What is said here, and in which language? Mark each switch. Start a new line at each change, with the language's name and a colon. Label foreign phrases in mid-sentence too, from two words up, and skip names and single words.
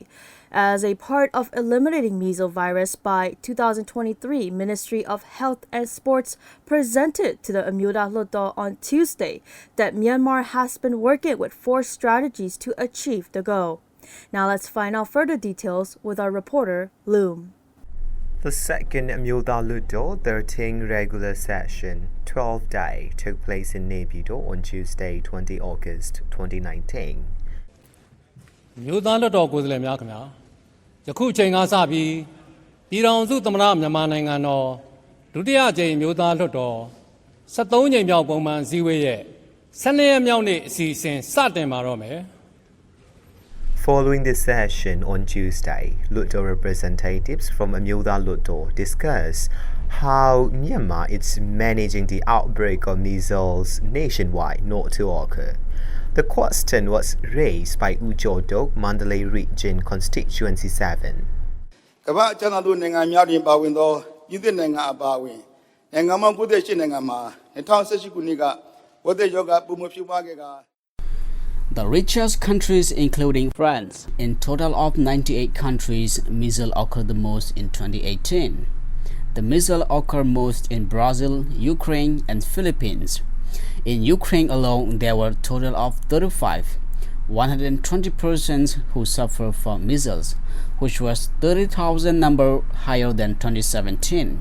English: As a part of eliminating measles virus by 2023, Ministry of Health and Sports presented to the Amyuda Lutto on Tuesday that Myanmar has been working with 4 strategies to achieve the goal. Now let's find out further details with our reporter, Loom. The second Amyuda Lutto 13 regular session, 12 day, took place in Naypyidaw on Tuesday, 20 August 2019.
Burmese: မြို့သားလွှတ်တော်ကိုယ်စားလှယ်များခင်ဗျာယခုချိန်ကစပြီးပြည်ထောင်စုသမ္မတမြန်မာနိုင်ငံတော်ဒုတိယကြိမ်မြို့သားလွှတ်တော်73ကြိမ်မြောက်ပုံမှန်စည်းဝေးရဲ့12ရက်မြောက်နေ့အစီအစဉ်စတင်ပါတော့မယ်
English: Following the session on Tuesday, Lutto representatives from Amyuda Lutto discussed how Myanmar is managing the outbreak of measles nationwide not to occur. The question was raised by Ujodok, Mandalay Region Constituency 7.
Burmese: ကမ္ဘာကျန်းမာရေးနိုင်ငံများတွင်ပါဝင်သောပြည်သစ်နိုင်ငံအပါအဝင်နိုင်ငံပေါင်း98နိုင်ငံမှာ2018ခုနှစ်ကဝက်သက်ရောဂါပုံမှန်ဖြစ်ပွားခဲ့က
English: The richest countries, including France, in total of 98 countries, measles occurred the most in 2018. The measles occur most in Brazil, Ukraine, and Philippines. In Ukraine alone, there were a total of 120 persons who suffered from measles, which was 30,000 number higher than 2017.